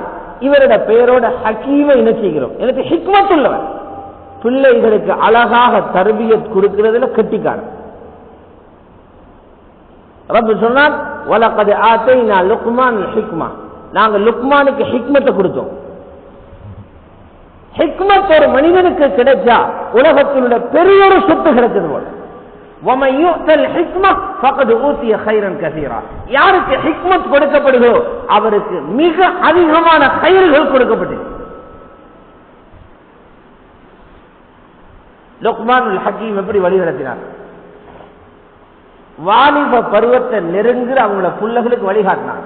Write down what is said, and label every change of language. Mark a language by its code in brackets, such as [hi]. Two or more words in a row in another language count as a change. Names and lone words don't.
[ta] இவரோட பெயரோட ஹக்கீமை என்ன செய்கிறோம்? எனக்கு ஹிக்மத் உள்ளவர், பிள்ளைகளுக்கு அழகாக தர்பியத் கொடுக்கிறதுல கெட்டிக்காரன். ரப்பு சொன்னான், [ar] ولقد آتينا لقمان الحكمة, [ta] நாங்க லுக்மானுக்கு ஹிக்மத்தை கொடுத்தோம். ஹிக்மத் ஒரு மனிதனுக்கு கிடைச்சா உலகத்தினுடைய பெரிய ஒரு சொத்து கிடைச்சது போல. [ar] وَمَن يُؤْتَ الْحِكْمَةَ فَقَدْ أُوتِيَ خَيْرًا كَثِيرًا. [ta] யாருக்கு ஹிக்மத் கொடுக்கப்படுதோ அவருக்கு மிக அதிகமான கைர்கள் கொடுக்கப்பட்டது. லுக்மானுல் ஹக்கீம் எப்படி வழி நடத்தினார்? வாலிப பருவத்தை நெருங்குற அவங்கள புள்ளகளுக்கு வழிகாட்டினார்.